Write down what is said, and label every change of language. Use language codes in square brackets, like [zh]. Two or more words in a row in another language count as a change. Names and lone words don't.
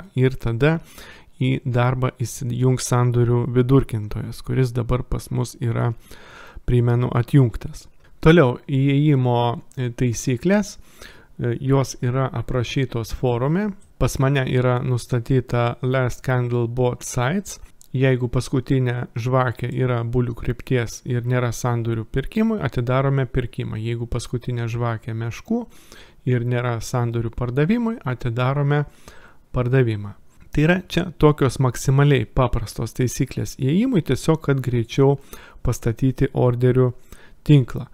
[lt] Ir tada į darbą įsijungs sandorių vidurkintojas, kuris dabar pas mus yra, primenu, atjungtas. Toliau įėjimo taisyklės, jos yra aprašytos forume. Pas mane yra nustatyta [en] last candle both sides. [lt] Jeigu paskutinė žvakė yra bulių krypties ir nėra sandorių pirkimui, atidarome pirkimą. Jeigu paskutinė žvakė meškų ir nėra sandorių pardavimui, atidarome pardavimą. Tai yra čia tokios maksimaliai paprastos taisyklės įėjimui, tiesiog kad greičiau pastatyti orderių tinklą.